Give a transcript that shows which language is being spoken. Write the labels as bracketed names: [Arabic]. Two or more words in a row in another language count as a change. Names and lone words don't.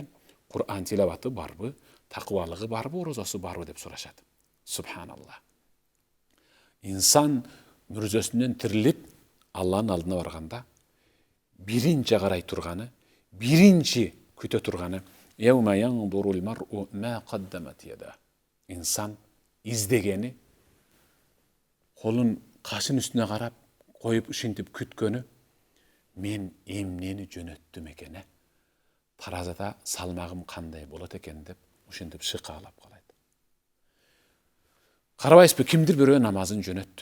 [Kyrgyz] Кур'ан тилаваты барбы? Такыбалыгы барбы? Орозосу барбы деп сурашат. Субханаллах. Инсан мүрзөсүнөн тирилип Алланын алдына барганда биринчи карай турганы, биринчи күтө турганы [Arabic] يوم ينظر المرء ما قدمت يداه. [Kyrgyz] Инсан издегени, колун кашын үстүнө карап коюп ушинтип күткөнү, мен эмнени жөнөттүм экен, таразада салмагым кандай болот экен деп ушинтип шыкаалап калайт. Карабайсызбы, кимдир бирөө намазын жөнөттү.